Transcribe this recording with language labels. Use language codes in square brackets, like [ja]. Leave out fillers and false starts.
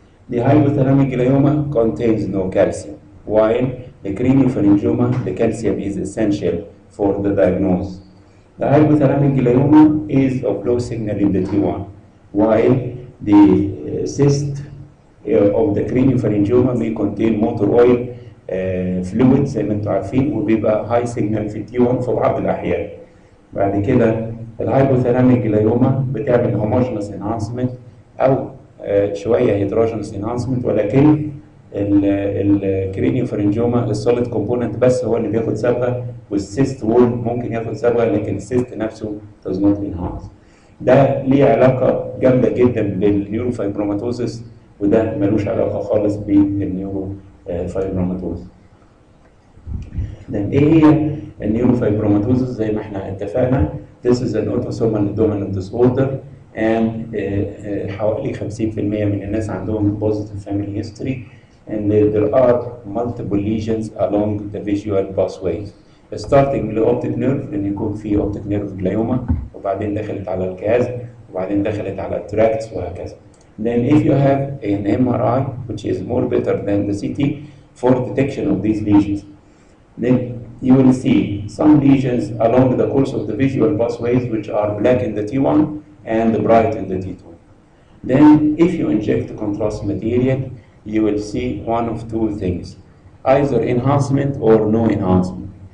[en] The hypothalamic glioma contains no calcium, while the craniopharyngioma, the calcium is essential for the diagnosis. The hypothalamic glioma is of low signal in the T1, while the cyst of the craniopharyngioma may contain motor oil fluid [ar] زي ما انتم عارفين، وبيبقى هاي سيجنال في التي 1 في بعض الأحيان. بعد كده الهايبوثالاميك جلايوما بتعمل هوموجينوس انهانسمنت أو شوية هيدروجينوس انهانسمنت، ولكن الكرينيوفارنجوما السوليد كومبوننت بس هو اللي بياخد صبغه، والسيست وول ممكن ياخد صبغه لكن السيست نفسه [en] does not enhance. [ar] ده ليه علاقه جامده جدا بالنيوروفايبروماتوزس، وده ملوش علاقه خالص بالنيوروفايبروماتوزس. ايه هي النيوروفايبروماتوزس؟ زي ما احنا اتفقنا [en] this is an autosomal dominant disorder and [ar] حوالي 50% من الناس عندهم [en] positive family history, and there are multiple lesions along the visual pathways. [ar] starting من optic nerve لأن يكون في optic nerve glioma، وبعدين دخلت على الكاز، وبعدين دخلت على التراكتس وهكذا. [en] Then if you have an MRI which is more better than the CT for detection of these lesions, then you will see some lesions along the course of the visual pathways which are black in the T1 and bright in the T2. Then if you inject contrast material, you will see one of two things, either enhancement or no enhancement.